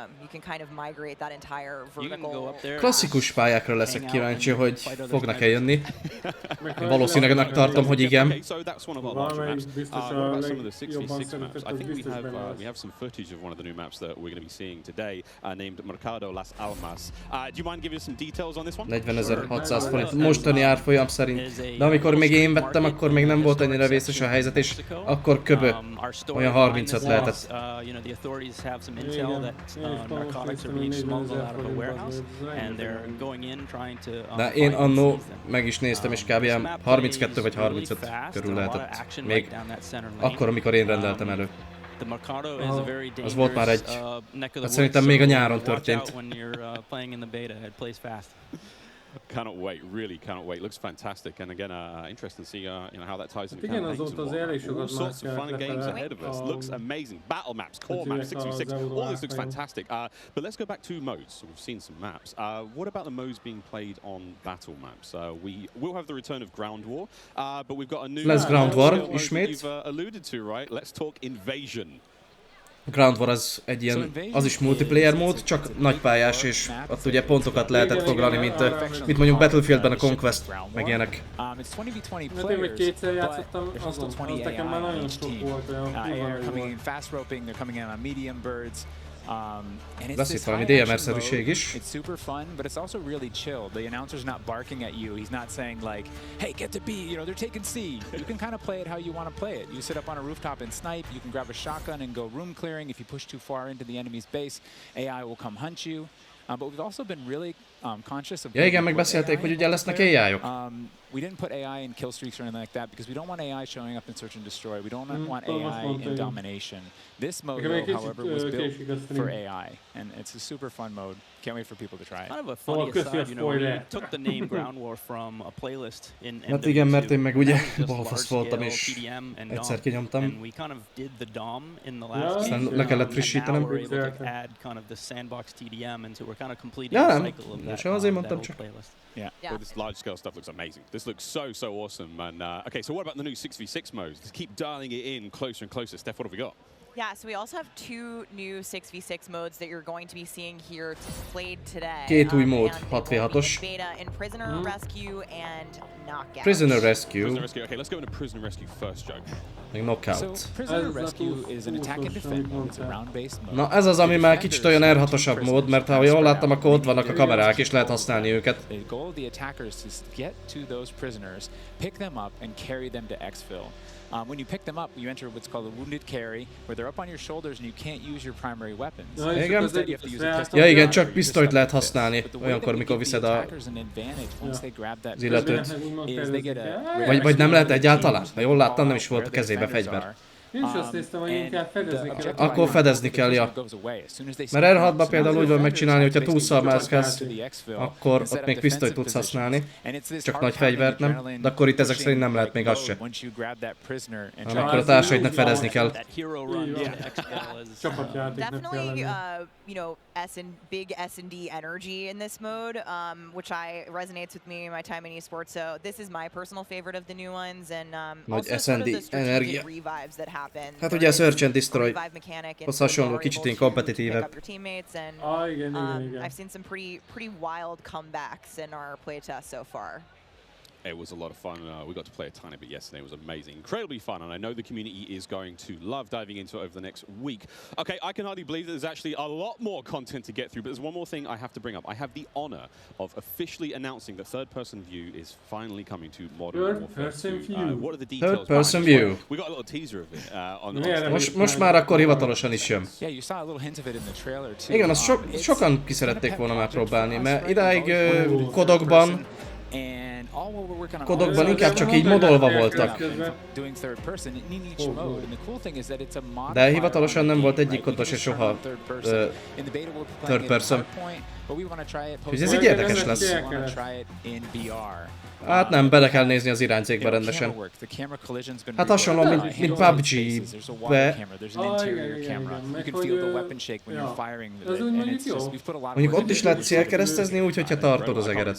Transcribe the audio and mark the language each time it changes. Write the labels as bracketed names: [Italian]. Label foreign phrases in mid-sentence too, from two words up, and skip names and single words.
[English] You can kind of migrate that entire vertical. [Hungarian] Klasszikus pályákra leszek kíváncsi, hogy fognak-e jönni. Valószínűleg tartom, hogy igen. [English] Okay, so that's one of our larger maps. What about some of the 66 maps? I think we have some footage of one of the new maps that we're going to be seeing today, named Mercado Las Almas. Do you mind giving us some details on this one? [Hungarian] 40.600 forint mostani árfolyam szerint. De amikor még én vettem, akkor még nem volt annyira vészes a helyzet, és akkor köbö olyan 35 lehetett. De én annó meg is néztem, és kb. 32 vagy 35 körül lehetett. Még akkor, amikor én rendeltem elő. Az volt már egy... Hát szerintem még a nyáron történt. [English] Cannot wait, really cannot wait. Looks fantastic, and again, interesting to see how that ties into campaigns. All sorts of fun and games ahead of us. Looks amazing. Battle maps, core maps, 6v6. All this looks fantastic. But let's go back to modes. We've seen some maps. What about the modes being played on battle maps? We will have the return of Ground War, but we've got a new. [Hungarian] Lesz Ground War ismét. [English] You've alluded to, right? Let's talk Invasion. [Hungarian] Ground War az egy ilyen, az is multiplayer mód, csak nagypályás, és ott ugye pontokat lehetett foglalni, mint mondjuk Battlefieldben a Conquest, meg ilyenek. Hát én még kétszer játszottam, az nekem már nagyon sok volt olyan. Lesz itt valami DMR-szerűség is. [English] It's super fun, but it's also really chill. The announcer's not barking at you. He's not saying like, "Hey, get to B." You know, they're taking C. You can kind of play it how you want to play it. You sit up on a rooftop and snipe. You can grab a shotgun and go room clearing. If you push too far into the enemy's base, AI will come hunt you. But we've also been really conscious of. [Hungarian] Ja, igen, megbeszélték, hogy ugye lesznek AI-ok. [English] We didn't put AI in kill streaks or anything like that because we don't want AI showing up in search and destroy. We don't want AI in domination. This mode, though, however, was built for AI, and it's a super fun mode. Can't wait for people to try it. Kind of a funny aside, you know, we took the name Ground War from a playlist in [Hungarian] Hát igen, mert én meg ugye balfasz voltam, és egyszer kinyomtam. [English] And we kind of did the DOM in the last game. [Hungarian] Aztán le kellett frissítenem. [English] We're able to add kind of the sandbox TDM, and so we're kind of completing the cycle of that playlist. Yeah. Well, this large scale stuff looks amazing. This looks so awesome. And okay, so what about the new 6v6 modes? Let's keep dialing it in closer and closer. Steph, what have we got? Yeah, so we also have 2 new 6v6 modes that you're going to be seeing here played today. [Hungarian] Két új mód, 6v6-os. [English] Beta in Prisoner Rescue and Knockout. Prisoner Rescue. Prisoner Rescue. Okay, let's go into Prisoner Rescue first, Joe. [Hungarian] Meg Knockout. [English] So Prisoner Rescue is an attack and defend mode. It's a round-based mode. [Hungarian] Na ez az, ami már kicsit olyan R6-osabb mód, mert ha jól láttam, akkor ott vannak a kamerák, és lehet használni őket. [English] The goal of the attackers is to get to those prisoners, pick them up, and carry them to exfil. When you pick them up, you enter what's called a wounded carry, where they're up on your shoulders and you can't use your primary weapons. [Hungarian] Igen? Ja igen, csak pisztolyt lehet használni, olyankor, mikor viszed az illetőt. Vagy nem lehet egyáltalán? Ha jól láttam, nem is volt a kezébe fegyver. Én is azt néztem, hogy inkább fedezni kell. Akkor fedezni kell, ja. Mert R6-ban például úgy van megcsinálni, hogyha túlszal mászkálsz, akkor ott még pisztolyt tudsz használni. Csak nagy fegyvert nem. De akkor itt ezek szerint nem lehet még az se. Hanem akkor a társaidnak fedezni kell. [English] Definitely, you know, big S&D energy in this mode, which resonates with me in my time in esports. So this is my personal favorite of the new ones, and also sort of the strategic revives that happen. [Hungarian] Hát ugye a Search and Destroy az hasonló, kicsit ilyen kompetitívebb. [English] I've seen some pretty wild comebacks in our playtest so far. It was a lot of fun. We got to play a tiny bit yesterday. It was amazing. Incredibly fun, and I know the community is going to love diving into it over the next week. Okay, I can hardly believe that there's actually a lot more content to get through, but there's one more thing I have to bring up. I have the honor of officially announcing that third-person view is finally coming to Modern Warfare 2. What are the details? Third-person view. We got a little teaser of it. [Hungarian] Most már akkor hivatalosan is jön. [English] Yeah, you saw a little hint of it in the trailer too. [Hungarian] Igen, azt sokan ki szerették volna már próbálni, mert idáig kodokban inkább csak így modolva voltak. De hivatalosan nem volt egyik kod se soha [English] third person. [Hungarian] Úgyhogy ez így érdekes lesz. Hát nem, bele kell nézni az irányzékbe rendesen. Hát hasonló, mint PUBG-be. Mondjuk ott is lehet célkeresztezni úgy, hogyha tartod az egeret.